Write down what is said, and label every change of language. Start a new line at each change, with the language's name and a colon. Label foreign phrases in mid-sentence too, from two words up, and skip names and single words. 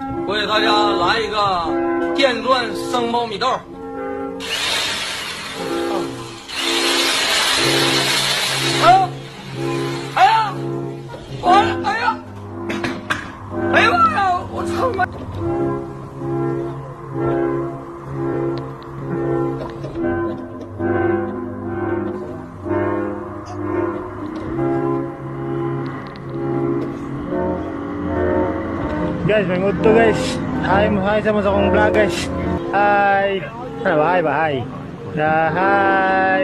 Chinese: 我给大家来一个电钻生苞米豆。哎呀，哎呀，哎呀，哎呀妈呀！我操妈！
Filipino: Guys, may mood to guys.
Cebuano: Hi sa mga akong vlog guys. Hi. Hi ba hi. Hi.